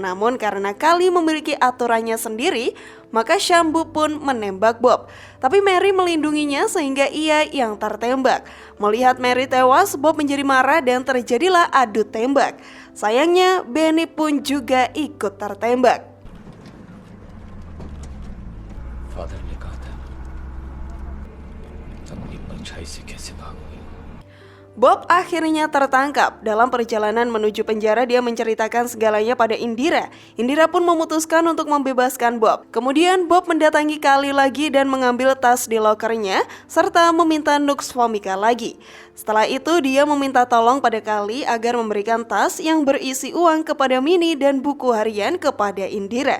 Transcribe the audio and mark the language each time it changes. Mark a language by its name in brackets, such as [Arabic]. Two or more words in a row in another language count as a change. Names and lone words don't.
[Indonesian] Namun karena Kali memiliki aturannya sendiri, maka Syambu pun menembak Bob. Tapi Mary melindunginya sehingga ia yang tertembak. Melihat Mary tewas, Bob menjadi marah dan terjadilah adu tembak. Sayangnya, Benny pun juga ikut tertembak. [Hindi] फादर ने कहा था अपनी परछाई से कैसे भागोगे। [Indonesian] Bob akhirnya tertangkap. Dalam perjalanan menuju penjara, dia menceritakan segalanya pada Indira. Indira pun memutuskan untuk membebaskan Bob. Kemudian Bob mendatangi Kali lagi dan mengambil tas di lokernya serta meminta Nux Vomica lagi. Setelah itu dia meminta tolong pada Kali agar memberikan tas yang berisi uang kepada Minnie dan buku harian kepada Indira.